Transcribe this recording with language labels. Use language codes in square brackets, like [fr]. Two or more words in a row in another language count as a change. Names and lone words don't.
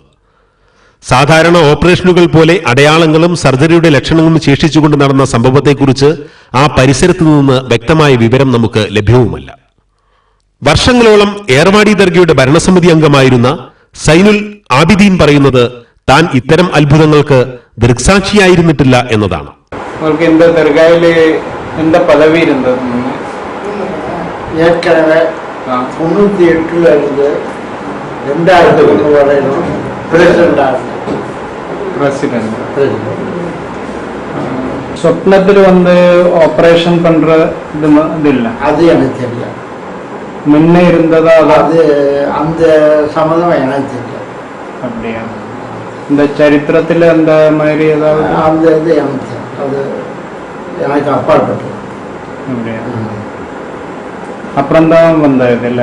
[ml] സാധാരണ ഓപ്പറേഷനുകൾ പോലെ അടയാളങ്ങളും സർജറിയുടെ ലക്ഷണങ്ങളും ശേഷിച്ചുകൊണ്ട് നടന്ന സംഭവത്തെക്കുറിച്ച് ആ പരിസരത്തു നിന്ന് വ്യക്തമായ വിവരം നമുക്ക് ലഭ്യവുമല്ല. വർഷങ്ങളോളം ഏർവാടി ദർഗയുടെ ഭരണസമിതി അംഗമായിരുന്ന സൈനുൽ ആബിദീൻ പറയുന്നത് താൻ ഇത്തരം അത്ഭുതങ്ങൾക്ക് ദൃക്സാക്ഷിയായിരുന്നിട്ടില്ല എന്നതാണ്. എന്താ പദവി ഇരുന്നത്? [ta] ஏற்கனவே 98 இருந்து 2000 வரையிலும் பிரசிடென்ட் [ml] സ്വപ്നത്തിൽ വന്ന് ഓപ്പറേഷൻ பண்ற ഇതില്ല. [ta] அது எனக்கு தெரியல. முன்னே இருந்ததா? அது அந்த சம்மந்தம் எனக்கு தெரியல. அப்படியா? இந்த சரித்திரத்தில் அந்த மாதிரி ஏதாவது அந்த இது எனக்கு அது எனக்கு அப்பாற்பட்டது. அப்படியா? அப்புறம் தான் வந்தது இல்ல?